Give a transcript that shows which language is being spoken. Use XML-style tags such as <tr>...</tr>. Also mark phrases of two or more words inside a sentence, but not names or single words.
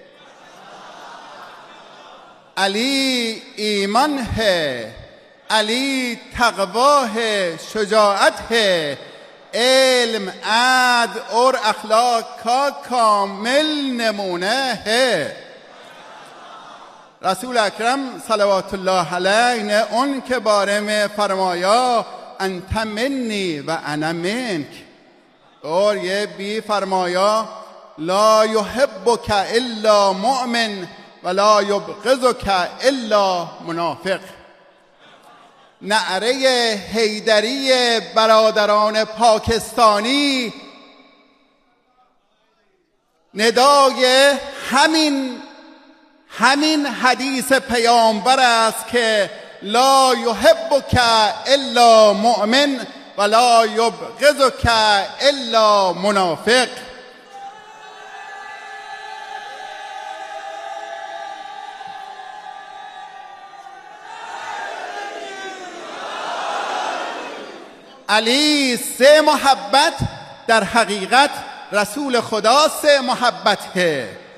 <ur>علی ایمان ہے، علی تقوی ہے، شجاعت ہے، علم، عدل اور اخلاق کا کامل نمونه ہے. رسول اکرم</ur> <ar>صلوات الله علیه</ar> <ur>نے ان کے بارے میں فرمایا</ur> <ar>انت منی و انا منک،</ar> <ur>اور یہ بھی فرمایا</ur> <ar>لا يحبك الا مؤمن ولا يبغضك الا منافق.</ar> <fa>نعره حیدری برادران پاکستانی ندای همین حدیث پیامبر است که</fa> <ar>لا یحبک الا مؤمن ولا یبغضک الا منافق.</ar> <ur>علی سے محبت در حقیقت رسول خدا سے محبت ہے.</ur>